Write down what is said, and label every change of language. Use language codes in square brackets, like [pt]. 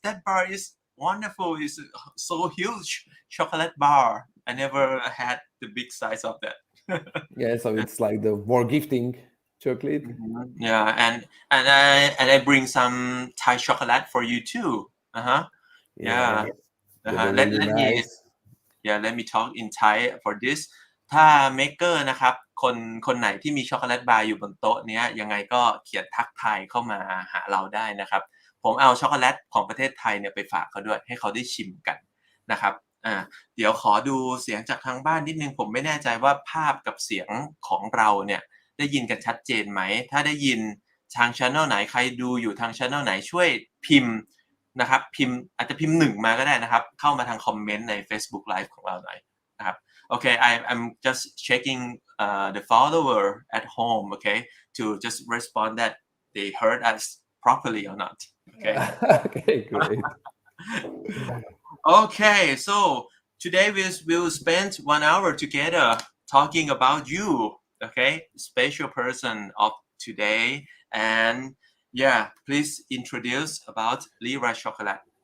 [en] That bar is wonderful. It's so huge. Chocolate bar. I never had the big size of that. Yeah, so it's like the more gifting chocolate. Yeah, and I bring some Thai chocolate for you too. Uh-huh. Yeah, Yeah. they were Let really let me nice. Yeah, let me talk in Thai for this [th] ถ้าเมกเกอร์นะครับคนไหนที่มีช็อกโกแลตบาร์อยู่บนโต๊ะเนี้ยยังไงก็เขียนทักทายเข้ามาหาเราได้นะครับผมเอาช็อกโกแลตของประเทศไทยเนี่ยไปฝากเขาด้วยให้เขาได้ชิมกันนะครับอ่าเดี๋ยวขอดูเสียงจากทางบ้านนิดนึงผมไม่แน่ใจว่าภาพกับเสียงของเราเนี่ยได้ยินกันชัดเจนไหมถ้าได้ยิน ทาง channel ไหนใครดูอยู่ทาง channel ไหนช่วยพิมพ์นะครับพิมพ์อาจจะพิมพ์1มาก็ได้นะครับเข้ามาทางคอมเมนต์ใน Facebook Live ของเราหน่อยนะครับ [en] Okay, I'm just checking the follower at home, okay, to just respond that they heard us properly or not. Okay. Okay, great. Okay, so today we'll spend 1 hour together talking about you, okay, special person of today. And yeah, please introduce about Lyra Chocolate.